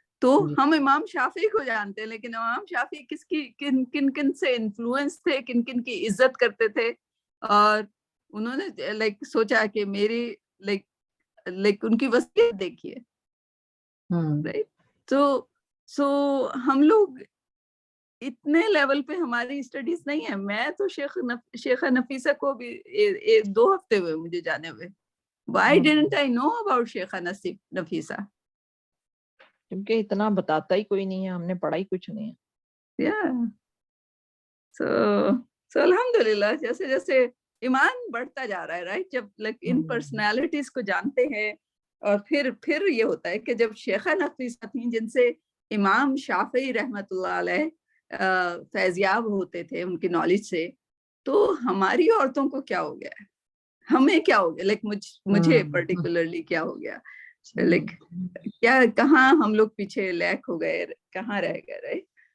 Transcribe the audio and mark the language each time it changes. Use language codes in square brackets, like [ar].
[ur] تو ہم امام شافعی کو جانتے ہیں, لیکن امام شافعی کس کی کن سے انفلوئنس تھے, کن کی عزت کرتے تھے, اور انہوں نے لائک سوچا کہ میری لائک ان کی وصیت دیکھیے, رائٹ. سو ہم لوگ اتنے لیول پہ ہماری اسٹڈیز نہیں ہے. میں تو شیخہ نفیسہ کو بھی 2 ہفتے ہوئے مجھے جانے ہوئے. [en] Why didn't I know about Sheikha Nafisa? [ur] کیونکہ اتنا بتاتا ہی کوئی نہیں ہے, ہم نے پڑھا ہی کچھ نہیں ہے. So الحمدللہ جیسے جیسے ایمان بڑھتا جا رہا ہے, رائٹ. جب لائک ان پرسنالٹیز کو جانتے ہیں, اور پھر یہ ہوتا ہے کہ جب شیخہ نفیسہ تھیں جن سے امام شافعی رحمۃ اللہ علیہ فیضیاب ہوتے تھے ان کی نالج سے, تو ہماری عورتوں کو کیا ہو گیا ہے, ہمیں کیا ہو گیا, لائک مجھے پرٹیکولرلی کیا ہو گیا, لائک کیا کہاں ہم لوگ پیچھے لیک ہو گئے, کہاں رہ گئے, رائٹ.